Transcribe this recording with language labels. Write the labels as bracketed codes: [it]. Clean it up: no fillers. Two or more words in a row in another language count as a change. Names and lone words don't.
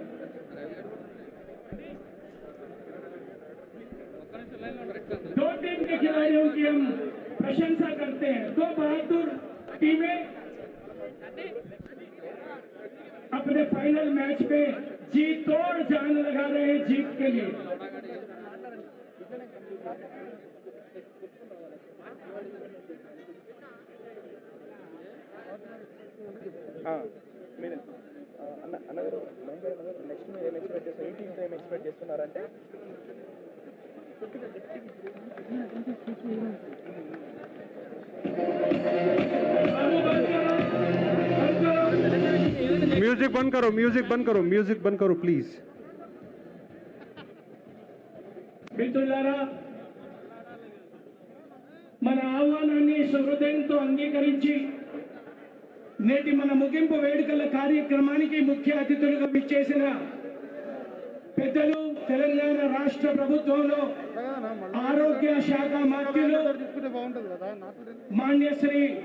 [hi] दो टीम के खिलाड़ियों की हम प्रशंसा करते हैं. 2 बहादुर टीमें अपने फाइनल मैच में जी तोड़ जान लगा रहे हैं जीत के लिए. [te] అన్నగారు నెక్స్ట్ మీరు ఏం ఎక్స్పెక్ట్ చేస్తారు, ఈ టీంతో ఏం ఎక్స్పెక్ట్ చేస్తున్నారంటే [hi] म्यूजिक बंद करो, म्यूजिक बंद करो, म्यूजिक बंद करो प्लीज. [te] మిత్రులారా, మన ఆహ్వానాన్ని హృదయంతో అంగీకరించి నేటి మన ముగింపు వేడుకల కార్యక్రమానికి ముఖ్య అతిథులుగా విచ్చేసిన పెద్దలు, తెలంగాణ రాష్ట్ర ప్రభుత్వంలో ఆరోగ్య శాఖ మంత్రులు మాన్యశ్రీ